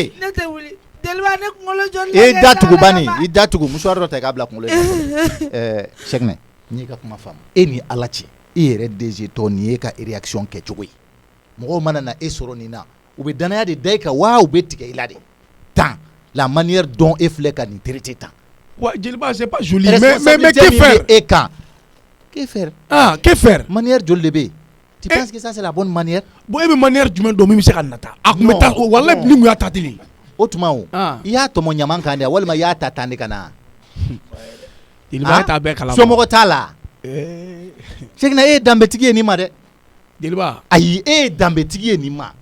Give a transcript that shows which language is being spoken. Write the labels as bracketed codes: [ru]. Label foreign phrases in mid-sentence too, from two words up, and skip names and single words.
[bm] ne tɛ wuli jeliba ne kunkolo jɔli i da tugu bani i da tugu musoir dɔ ta k'a bila kunkolo Cheick ne n'i ka kuma faamu e ni Ala cɛ i yɛrɛ DG tɔ nin ye ka réaction kɛ cogo ye mɔgɔw mana na e sɔrɔ nin na u bɛ danaya de da i kan wa u bɛ tigɛ i la de tan [fr] la manière dont [bm] e filɛ ka nin traiter tan wa jeliba [fr] c'est pas joli mais que faire [bm] e kan [fr] que faire que faire manière joli [bm] de bɛ yen [fr] tu penses que ça c'est la bonne manière [bm] bon e bɛ manière jumɛn dɔn min bɛ se ka nata a kun bɛ taa wallahi ni mun y'a ta teli o tuma o i y'a tɔmɔ ɲaman kan de walima i y'a ta tan de ka na jeliba e t'a bɛɛ kalama somɔgɔ t'a la Cheick na e ye danbetigi ye nin ma dɛ jeliba ayi e ye danbetigi ye nin ma